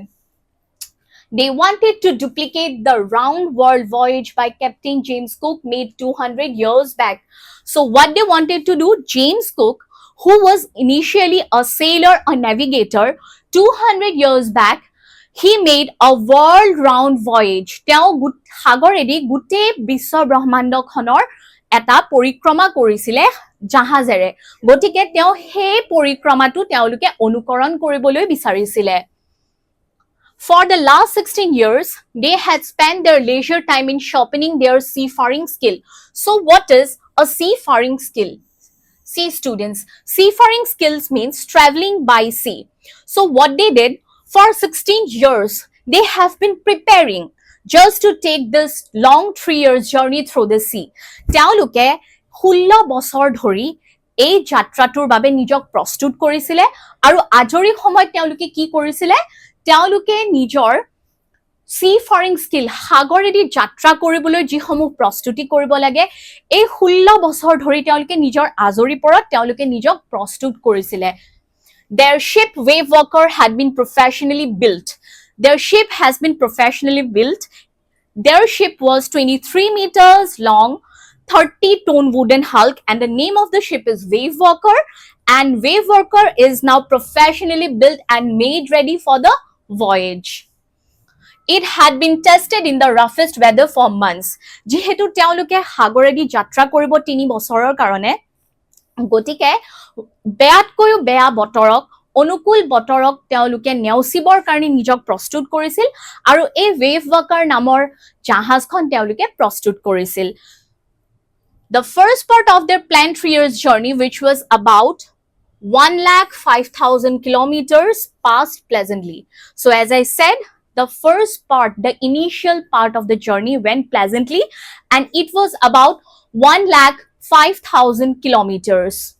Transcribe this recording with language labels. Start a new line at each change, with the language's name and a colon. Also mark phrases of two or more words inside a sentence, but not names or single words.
English: They wanted to duplicate the round world voyage by Captain James Cook made 200 years back. So what they wanted to do, James Cook, who was initially a sailor, a navigator, 200 years back, he made a world round voyage.
Assamese: তেওঁ সাগৰেদি গোটেই বিশ্ব ব্ৰহ্মাণ্ডখনৰ এটা পৰিক্ৰমা কৰিছিলে জাহাজেৰে. গতিকে তেওঁ সেই পৰিক্ৰমাটো তেওঁলোকে অনুকৰণ কৰিবলৈ বিচাৰিছিলে.
English: For the last 16 years, they had spent their leisure time in sharpening their seafaring skill. So what is a seafaring skill? Sea students, seafaring skills means traveling by sea. So what they did, for 16 years, they have been preparing just to take this long 3 years journey through the sea.
Assamese: তেওঁলোকে 16 বছৰ ধৰি এই যাত্ৰাটোৰ বাবে নিজক প্ৰস্তুত কৰিছিলে, আৰু আজৰি সময়ত তেওঁলোকে কি কৰিছিলে, তেওঁলোকে নিজৰ
English: seafaring skill,
Assamese: সাগৰেদি যাত্ৰা কৰিবলৈ যিসমূহ প্ৰস্তুতি কৰিব লাগে, এই 16 বছৰ ধৰি তেওঁলোকে নিজৰ আজৰি পৰত তেওঁলোকে নিজক প্ৰস্তুত কৰিছিলে.
English: Their ship Wave Walker had been professionally built. Their ship has been professionally built. Their ship was 23 meters long, 30-ton wooden hulk, and the name of the ship is Wave Walker, and Wave Walker is now professionally built and made ready for the voyage. It had been tested in the roughest weather for months.
Assamese: যেহেতু তেওঁলোকে সাগৰেদি যাত্ৰা কৰিব 3 বছৰৰ কাৰণে, গতিকে বেয়াতকৈও বেয়া বতৰক, অনুকূল বতৰক তেওঁলোকে নেওচিবৰ কাৰণে নিজক প্ৰস্তুত কৰিছিল, আৰু এই ৱেভ ৱাকাৰ নামৰ জাহাজখন তেওঁলোকে প্ৰস্তুত কৰিছিল.
English: The first part of their planned 3 years journey, which was about 105,000 kilometers, passed pleasantly. So as I said, the first part, the initial part of the journey went pleasantly, and it was about 105,000 kilometers.